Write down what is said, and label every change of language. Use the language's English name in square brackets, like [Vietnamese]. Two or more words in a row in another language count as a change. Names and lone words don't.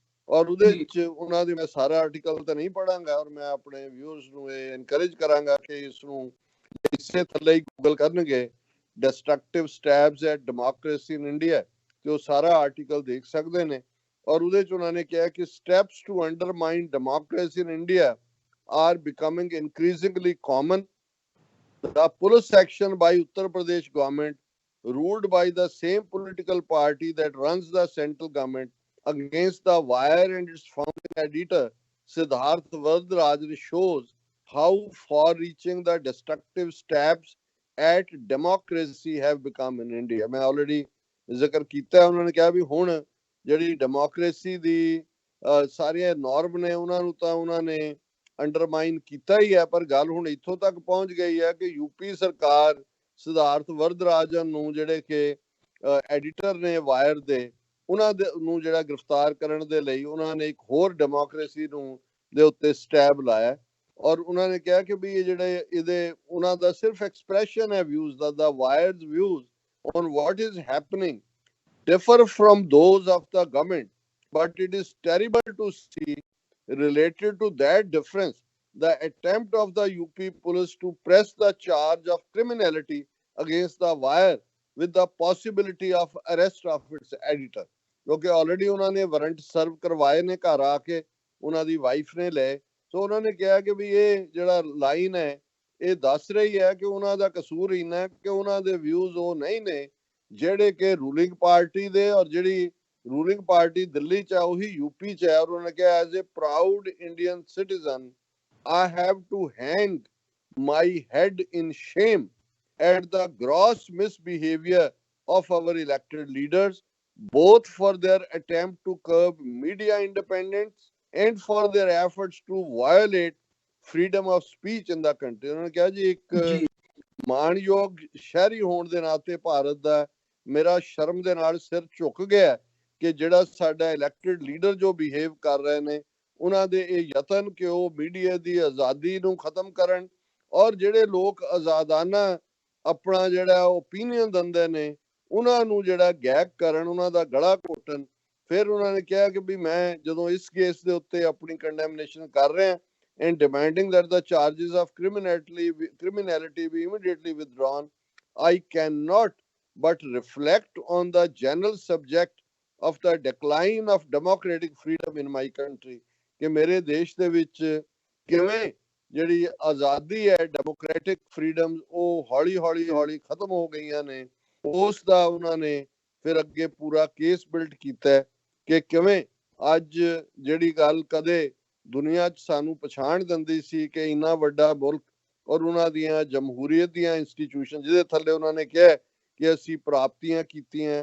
[Punjabi] ਔਰ ਉਹਦੇ ਵਿੱਚ ਉਹਨਾਂ ਦੀ ਮੈਂ ਸਾਰਾ ਆਰਟੀਕਲ ਤਾਂ ਨਹੀਂ ਪੜਾਂਗਾ, ਔਰ ਮੈਂ ਆਪਣੇ ਵਿਊਅਰਸ ਨੂੰ ਇਹ ਐਨਕਰੇਜ ਕਰਾਂਗਾ ਕਿ ਇਸ ਨੂੰ ਇਸੇ ਥੱਲੇ ਹੀ ਗੂਗਲ ਕਰਨਗੇ [English] destructive stabs at democracy in India, [Punjabi] ਤੇ ਉਹ ਸਾਰਾ ਆਰਟੀਕਲ ਦੇਖ ਸਕਦੇ ਨੇ। ਔਰ ਉਹਦੇ ਚ ਉਹਨਾਂ ਨੇ ਕਿਹਾ ਕਿ [English] steps to undermine democracy in India are becoming increasingly common. The police action by Uttar Pradesh government, ruled by the same political party that runs the central government, against the Wire and its founding editor Siddharth Vardarajan, shows how far-reaching the destructive stabs at democracy have become in India. [Punjabi] मैं already ਜ਼ਿਕਰ ਕੀਤਾ, ਉਹਨਾਂ ਨੇ ਕਿਹਾ ਵੀ ਹੁਣ ਜਿਹੜੀ ਡੈਮੋਕ੍ਰੇਸੀ ਦੀ ਸਾਰੀਆਂ ਨੋਰਮ ਨੇ ਉਹਨਾਂ ਨੂੰ ਤਾਂ ਉਹਨਾਂ ਨੇ ਅੰਡਰਮਾਈਨ ਕੀਤਾ ਹੀ ਹੈ, ਪਰ ਗੱਲ ਹੁਣ ਇੱਥੋਂ ਤੱਕ ਪਹੁੰਚ ਗਈ ਹੈ ਕਿ ਯੂਪੀ ਸਰਕਾਰ ਸਿਧਾਰਥ ਵਰਦਰਾਜਨ ਨੂੰ, ਜਿਹੜੇ ਕਿ ਐਡੀਟਰ ਨੇ ਵਾਇਰ ਦੇ, ਉਹਨਾਂ ਦੇ ਨੂੰ ਜਿਹੜਾ ਗ੍ਰਿਫਤਾਰ ਕਰਨ ਦੇ ਲਈ ਉਹਨਾਂ ਨੇ ਇੱਕ ਹੋਰ ਡੈਮੋਕ੍ਰੇਸੀ ਨੂੰ ਦੇ ਉੱਤੇ ਸਟੈਬ ਲਾਇਆ। ਔਰ ਉਹਨਾਂ ਨੇ ਕਿਹਾ ਕਿ ਵੀ ਇਹ ਜਿਹੜੇ ਇਹਦੇ ਉਹਨਾਂ ਦਾ ਸਿਰਫ ਐਕਸਪ੍ਰੈਸ਼ਨ ਹੈ ਵਿਊਜ਼ ਦਾ, [English] the wired's views on what is happening differ from those of the government, but it is terrible to see related to that difference the attempt of the UP police to press the charge of criminality against the wire with the possibility of arrest of its editor, [Punjabi] ਕਿਉਂਕਿ ਆਲਰੇਡੀ ਉਹਨਾਂ ਨੇ [English] warrant serve [Punjabi] ਕਰਵਾਏ ਨੇ, ਘਰ ਆ ਕੇ ਉਹਨਾਂ ਦੀ ਵਾਈਫ ਨੇ ਲਏ। ਸੋ ਉਹਨਾਂ ਨੇ ਕਿਹਾ ਕਿ ਵੀ ਇਹ ਜਿਹੜਾ ਲਾਈਨ ਹੈ ਇਹ ਦੱਸ ਰਹੀ ਹੈ ਕਿ ਉਹਨਾਂ ਦਾ ਕਸੂਰ ਇੰਨਾ ਹੈ ਕਿ ਉਹਨਾਂ ਦੇ ਵਿਊਜ਼ ਉਹ ਨਹੀਂ ਨੇ ਜਿਹੜੇ ਕਿ [English] ruling party [Punjabi] ਦੇ, ਔਰ ਜਿਹੜੀ [English] ruling party [Punjabi] ਦਿੱਲੀ ਚ ਹੈ ਉਹੀ ਯੂਪੀ ਚ ਹੈ। ਔਰ ਉਹਨਾਂ ਨੇ ਕਿਹਾ [English] as a proud Indian citizen I have to hang my head in shame at the gross misbehavior of our elected leaders, both for their attempt to curb media independence and for their efforts to violate freedom of speech in the country। [Punjabi] ਉਹਨਾਂ ਨੇ ਕਿਹਾ ਜੀ ਇੱਕ ਮਾਣਯੋਗ ਸ਼ਹਿਰੀ ਹੋਣ ਦੇ ਨਾਤੇ ਭਾਰਤ ਦਾ ਮੇਰਾ ਸ਼ਰਮ ਦੇ ਨਾਲ ਸਿਰ ਝੁਕ ਗਿਆ ਕਿ ਜਿਹੜਾ ਸਾਡਾ [English] elected leader [Punjabi] ਜੋ ਬਿਹੇਵ ਕਰ ਰਹੇ ਨੇ ਉਹਨਾਂ ਦੇ ਇਹ ਯਤਨ ਕਿ ਉਹ ਮੀਡੀਆ ਦੀ ਆਜ਼ਾਦੀ ਨੂੰ ਖਤਮ ਕਰਨ, ਔਰ ਜਿਹੜੇ ਲੋਕ ਆਜ਼ਾਦਾਨਾ ਆਪਣਾ ਜਿਹੜਾ ਓਪੀਨੀਅਨ ਦਿੰਦੇ ਨੇ ਉਹਨਾਂ ਨੂੰ ਜਿਹੜਾ ਗੈਗ ਕਰਨ, ਉਹਨਾਂ ਦਾ ਗਲਾ ਘੋਟਣ। ਫਿਰ ਉਹਨਾਂ ਨੇ ਕਿਹਾ ਕਿ ਵੀ ਮੈਂ ਜਦੋਂ ਇਸ ਕੇਸ ਦੇ ਉੱਤੇ ਆਪਣੀ ਕੰਡੈਮਨੇਸ਼ਨ ਕਰ ਰਿਹਾ [English] and demanding that the charges of criminality be immediately withdrawn, I cannot but reflect on the general subject of the decline of democratic freedom in my country, [Punjabi] ਕਿ ਮੇਰੇ ਦੇਸ਼ ਦੇ ਵਿੱਚ ਕਿਵੇਂ ਜਿਹੜੀ ਆਜ਼ਾਦੀ ਹੈ [English] democratic freedom [Punjabi] ਉਹ ਹੌਲੀ ਹੌਲੀ ਖਤਮ ਹੋ ਗਈਆਂ ਨੇ। ਉਸ ਦਾ ਉਹਨਾਂ ਨੇ ਫਿਰ ਅੱਗੇ ਪੂਰਾ ਕੇਸ ਬਿਲਡ ਕੀਤਾ ਕਿ ਕਿਵੇਂ ਅੱਜ ਜਿਹੜੀ ਗੱਲ ਕਦੇ ਦੁਨੀਆ 'ਚ ਸਾਨੂੰ ਪਛਾਣ ਦਿੰਦੀ ਸੀ ਕਿ ਇੰਨਾ ਵੱਡਾ ਮੁਲਕ ਔਰ ਉਹਨਾਂ ਦੀਆਂ ਜਮਹੂਰੀਅਤ ਦੀਆਂ ਇੰਸਟੀਟਿਊਸ਼ਨ ਜਿਹਦੇ ਥੱਲੇ ਉਹਨਾਂ ਨੇ ਕਿਹਾ ਕਿ ਅਸੀਂ ਪ੍ਰਾਪਤੀਆਂ ਕੀਤੀਆਂ।